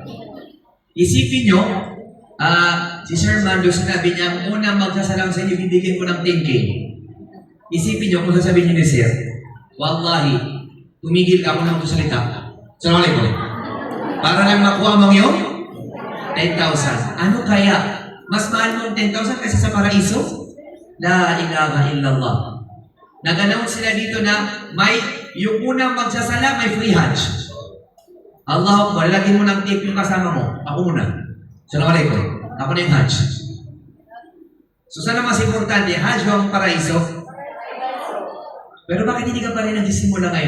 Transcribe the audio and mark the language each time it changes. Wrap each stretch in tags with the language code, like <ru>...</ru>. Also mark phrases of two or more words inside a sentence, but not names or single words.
<tl>Isipin nyo, si Sir Mando sinabi niya, ang unang magsasalam sa inyo, bibigyan ko ng 10K. Isipin nyo kung sasabihin niyo ni Sir, wallahi, tumigil ka ako ng salita. Assalamualaikum. Para lang makuha mo yung 10,000. Ano kaya? Mas mahal mo yung 10,000 kaysa sa paraiso?</tl> <ar>لا إله إلا الله.</ar> <tl>Nag-announce sila dito na may yung unang magsasala, may free hajj.</tl> <ar>الله أكبر,</ar> <tl>lagyan mo ng tip yung kasama mo. Ako muna. Assalamualaikum. Ako na yung hajj. So sana mas importante, hajj o ang paraiso? Pero bakit hindi ka pa rin nagsisimula ngayon?</tl>